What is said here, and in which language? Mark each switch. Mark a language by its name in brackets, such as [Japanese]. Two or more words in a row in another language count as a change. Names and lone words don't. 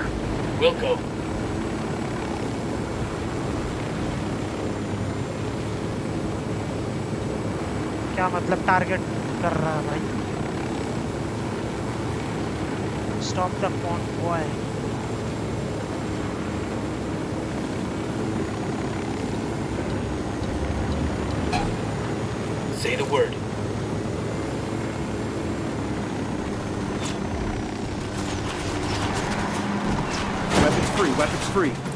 [English] Wilco. [Hindi] क्या मतलब टारगेट कर रहा है भाई? [English] Stop the convoy. Say the word. Weapons free, weapons free.